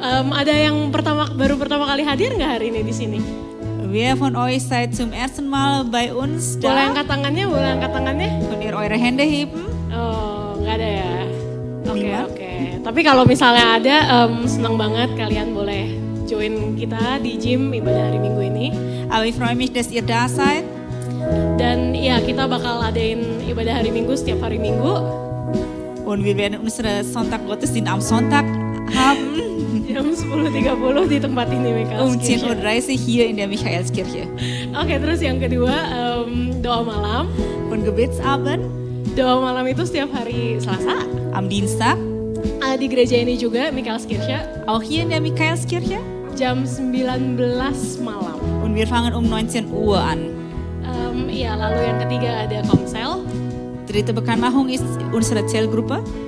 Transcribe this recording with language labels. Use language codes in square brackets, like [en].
[id] Ada yang baru pertama kali hadir nggak hari ini di sini? [de] Wer von euch seid zum ersten Mal bei uns [id] Boleh angkat tangannya, [de] Könnt ihr eure Hände heben? [id] Oh, nggak ada ya. Oke. [de] Niemand? [id] Tapi kalau misalnya ada, senang banget kalian boleh join kita di gym ibadah hari Minggu ini. [de] Aber ich freue mich, dass ihr da seid. [id] Dan ya kita bakal adain ibadah hari Minggu setiap hari Minggu. [de] Und wir werden unsere Sonntag-Gottesdienst am Sonntag haben. [id] Jam 10.30 di tempat ini, [de] Um [id] Michaelskirche. [de] 10.30 Uhr hier in der Michaelskirche. [id] Oke, terus yang kedua, doa malam. [de] Und Gebetsabend [id] Doa malam itu setiap hari Selasa. [de] am Dienstag, [id] Di gereja ini juga, Michaelskirche, [de] auch hier in der Michaelskirche. [id] jam 19 malam. [de] Und wir fangen um 19 Uhr an. [id] Iya, lalu yang ketiga ada Komsel. [de] Dritte Bekanntmachung ist unsere Zellgruppe.